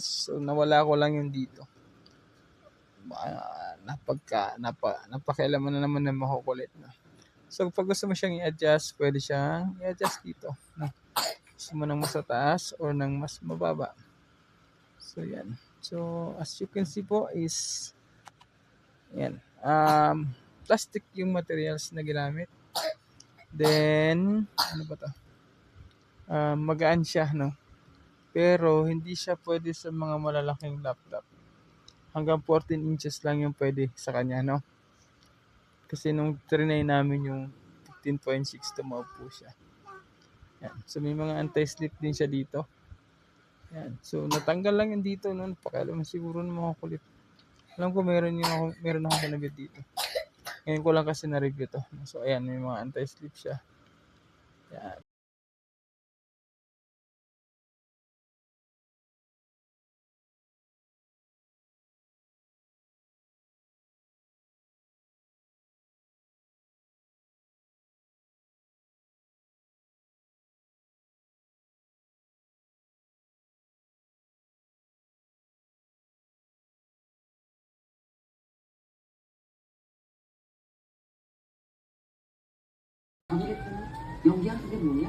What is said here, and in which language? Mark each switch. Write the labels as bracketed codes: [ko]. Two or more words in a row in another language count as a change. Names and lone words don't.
[tl] So nawala ko lang yung dito. Napakialaman na naman ng makukulit, no? So pag gusto mo siyang i-adjust, pwede siyang i-adjust dito, no? Gusto mo ng mas mataas or ng mas mababa. So yan. So [en] as you can see [tl] po is yan. Plastic yung materials na ginamit. Then ano ba to? Magaan siya, no? Pero hindi siya pwede sa mga malalaking laptop. Hanggang 14 inches lang yung pwede sa kanya, no? Kasi nung trinay namin yung 15.6, tumawag po siya. Yan. So may mga anti-slip din siya dito. Yan. So natanggal lang yun dito noon. Pakialam siguro ng mga kulit. Alam ko meron akong kinabit dito. Ngayon ko lang kasi na-review to. So ayan, may mga anti-slip siya. Yan. [ko] 연기한 게 뭐냐?